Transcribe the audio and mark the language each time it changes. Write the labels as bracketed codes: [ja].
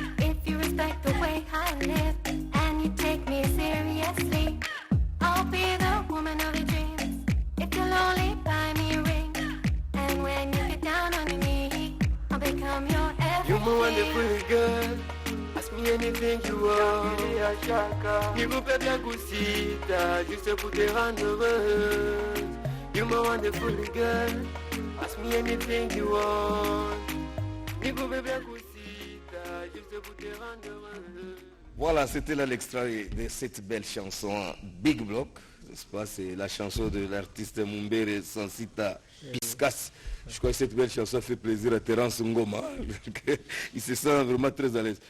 [en] If you respect the way I live and you take me seriously, I'll be the woman of your dreams. If you'll only buy me a ring, and when you get down on your knees, I'll become your everything. You're my wonderful girl. Ask me anything you want. You go pay bien kusita. [fr] Juste pour te rendre heureuse. [en] You're my wonderful girl. Ask me anything you want. You go pay bien kusita. [fr] Juste pour te rendre heureuse. Voilà, c'était là l'extrait de cette belle chanson Big Block. C'est la chanson de l'artiste Mumbere Sansita Piscas. Je crois que cette belle chanson fait plaisir à Terence Ngoma. Il se sent vraiment très à l'aise.